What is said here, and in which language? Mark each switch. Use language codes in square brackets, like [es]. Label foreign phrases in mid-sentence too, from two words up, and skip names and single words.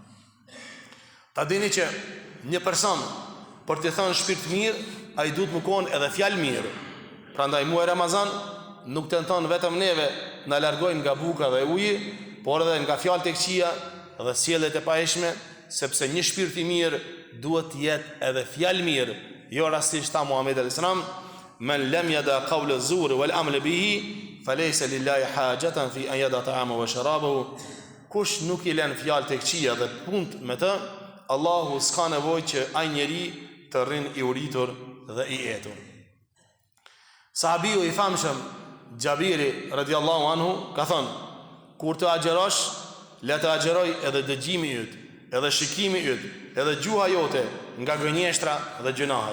[sq] Ta dini që një person për të thënë shpirt mirë, ai duhet më konë edhe fjalë mirë. Prandaj muaji Ramazan nuk tenton vetëm neve na largojnë nga buka dhe uji, por edhe nga fjalët e këqija dhe sjelljet e paheshme, sepse një shpirt i mirë duhet të jetë edhe fjalë mirë. Jo rastisht tha [ar] Muhamedi عليه السلام: "من لم يدع قول الزور والعمل به فليس لله حاجة في أن يدع طعامه وشرابه." [sq] Kush nuk i lën fjalët e këqija dhe punë me të, Allahu s'ka nevojë që ai njeri të rrinë i uritur dhe i etur. Sahabiu i famshëm Xhabiri [ar] رضي الله عنه [sq] ka thënë: kur të agjerosh, le të agjeroj edhe dëgjimi yt, edhe shikimi yt, edhe gjuha jote nga gënjeshtra dhe gjunahet.